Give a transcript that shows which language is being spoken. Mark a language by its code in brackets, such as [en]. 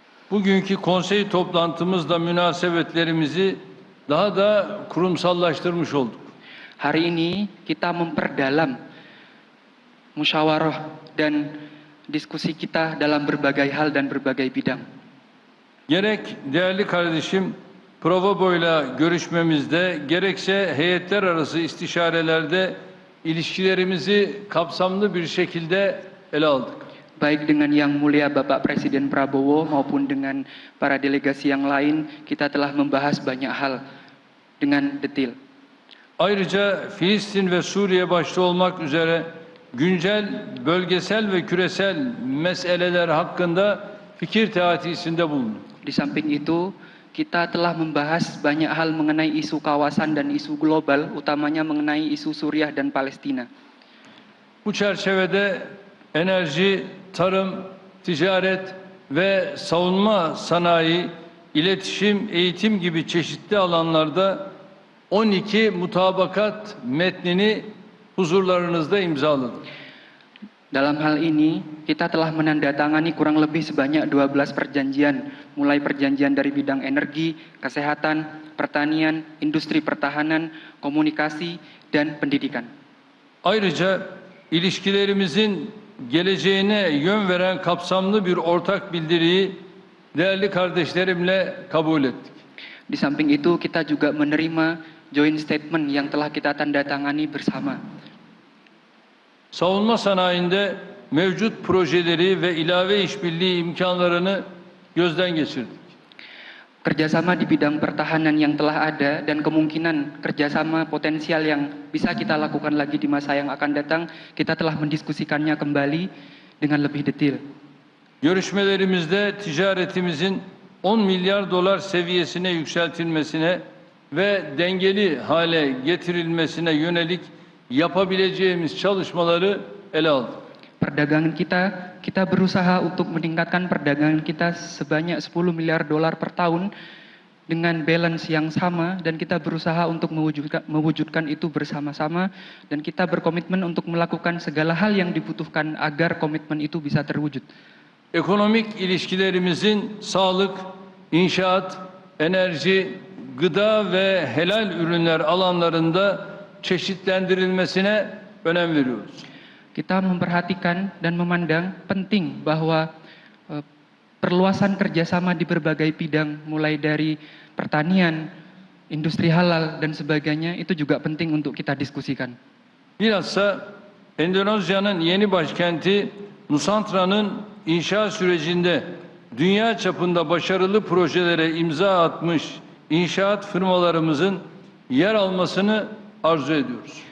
[tr] Bugünkü konsey toplantımızda münasebetlerimizi daha da kurumsallaştırmış olduk. [id] Hari ini kita memperdalam musyawarah dan diskusi kita dalam berbagai hal dan berbagai bidang. [tr] Gerek değerli kardeşim Provobo'yla görüşmemizde, gerekse heyetler arası istişarelerde ilişkilerimizi kapsamlı bir şekilde ele aldık. [id] Baik dengan Yang Mulia Bapak Presiden Prabowo maupun dengan para delegasi yang lain, kita telah membahas banyak hal dengan detail. [tr] Ayrıca Filistin ve Suriye başta olmak üzere güncel, bölgesel ve küresel meseleler hakkında fikir teatisinde bulunduk. [id] Di samping itu, kita telah membahas banyak hal mengenai isu kawasan dan isu global, utamanya mengenai isu Suriah dan Palestina. [tr] Bu çerçevede enerji, tarım, ticaret ve savunma sanayi, iletişim, eğitim gibi çeşitli alanlarda 12 mutabakat metnini huzurlarınızda imzaladık. [id] Dalam hal ini, kita telah menandatangani kurang lebih sebanyak 12 perjanjian, mulai perjanjian dari bidang energi, kesehatan, pertanian, industri pertahanan, komunikasi, dan pendidikan. [tr] Ayrıca ilişkilerimizin geleceğine yön veren kapsamlı bir ortak bildiriyi değerli kardeşlerimle kabul ettik. [id] Di samping itu, kita juga menerima [en] joint statement [id] yang telah kita tandatangani bersama. [tr] Savunma sanayinde mevcut projeleri ve ilave işbirliği imkanlarını gözden geçirdik. [id] Kerjasama di bidang pertahanan yang telah ada dan kemungkinan kerjasama potensial yang bisa kita lakukan lagi di masa yang akan datang, kita telah mendiskusikannya kembali dengan lebih detail. [tr] Görüşmelerimizde ticaretimizin 10 milyar dolar seviyesine yükseltilmesine ve dengeli hale getirilmesine yönelik yapabileceğimiz çalışmaları ele aldık. [id] Perdagangan kita kita berusaha untuk meningkatkan perdagangan kita sebanyak 10 miliar dolar per tahun dengan balance yang sama, dan kita berusaha untuk mewujudkan itu bersama-sama, dan kita berkomitmen untuk melakukan segala hal yang dibutuhkan agar komitmen itu bisa terwujud. [tr] Ekonomik ilişkilerimizin sağlık, inşaat, enerji, gıda ve helal ürünler alanlarında çeşitlendirilmesine önem veriyoruz. [id] Kita memperhatikan dan memandang penting bahwa perluasan kerjasama di berbagai bidang, mulai dari pertanian, industri halal, dan sebagainya, itu juga penting untuk kita diskusikan. [tr] Bilhassa Endonezya'nın yeni başkenti Nusantra'nın inşa sürecinde dünya çapında başarılı projelere imza atmış inşaat firmalarımızın yer almasını arzu ediyoruz.